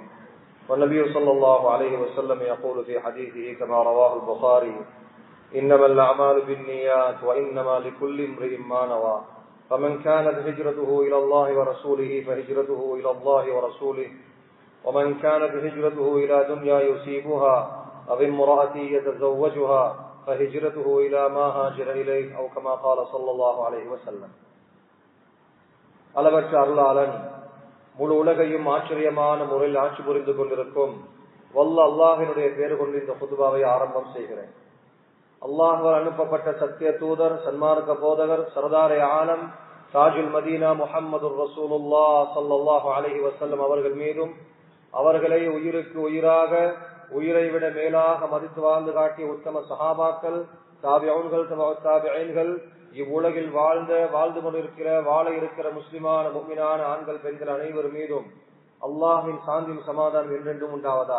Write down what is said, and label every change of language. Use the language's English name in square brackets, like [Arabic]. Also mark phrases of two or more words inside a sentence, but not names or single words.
[Arabic] والنبي صلى الله عليه وسلم يقول في حديثه كما رواه البخاري: إنما الأعمال بالنيات وإنما لكل امرئ ما نوى، فمن كانت هجرته إلى الله ورسوله فهجرته إلى الله ورسوله، ومن كانت هجرته إلى دنيا يصيبها أو امرأة يتزوجها فهجرته إلى ما هاجر إليه أو كما قال صلى الله عليه وسلم. [Tamil] அளவற்ற அருளாளன் முழு உலகையும் ஆச்சரியமான முறையில் ஆட்சி புரிந்து கொண்டிருக்கும் வல்ல அல்லாஹினுடைய பேரு கொண்டு இந்த குதுபாவை ஆரம்பம் செய்கிறேன். அல்லாஹ்வால் அனுப்பப்பட்ட சத்திய தூதர், சன்மார்க்க போதகர், [Urdu] سردارِ عالم, [Arabic] تاج المدينة [Tamil] முஹம்மது ரசூலுல்லாஹ் [Arabic] صلى الله عليه وسلم [Tamil] அவர்கள் மீதும், அவர்களை உயிருக்கு உயிராக, உயிரை விட மேலாக மதித்து வாழ்ந்து காட்டிய உத்தம சஹாபாக்கள், தாபிஊன்கள், தாபிஈன்கள், இவ்வுலகில் வாழ்ந்து கொண்டிருக்கிற, வாழ இருக்கிற முஸ்லிமான முஃமினான ஆண்கள், பெண்கள் அனைவர் மீதும் அல்லாஹின் சாந்தியும் சமாதானம் என்றென்றும் உண்டாவதா.